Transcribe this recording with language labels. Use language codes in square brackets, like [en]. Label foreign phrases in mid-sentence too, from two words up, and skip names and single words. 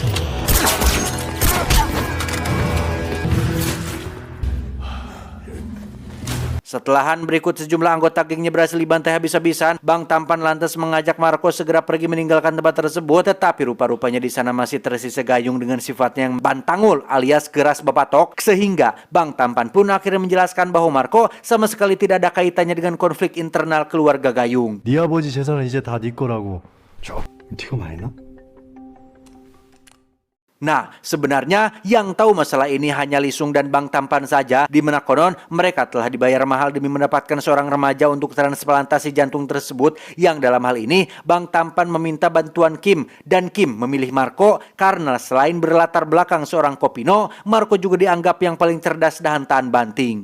[id] Setelah Han berikut sejumlah anggota gengnya berhasil dibantai habis-habisan, Bang Tampan lantas mengajak Marco segera pergi meninggalkan tempat tersebut. Tetapi rupa-rupanya di sana masih tersisa Ga Yung dengan sifatnya yang bantangul alias keras bapatok, sehingga Bang Tampan pun akhirnya menjelaskan bahwa Marco sama sekali tidak ada kaitannya dengan konflik internal keluarga Ga Yung. [ko] 네 아버지 재산은 이제 다 네 거라고. 네가 말했나? [id] Nah, sebenarnya yang tahu masalah ini hanya Lisung dan Bang Tampan saja, di mana konon mereka telah dibayar mahal demi mendapatkan seorang remaja untuk transplantasi jantung tersebut, yang dalam hal ini Bang Tampan meminta bantuan Kim, dan Kim memilih Marco karena selain berlatar belakang seorang kopino, Marco juga dianggap yang paling cerdas dan tahan banting.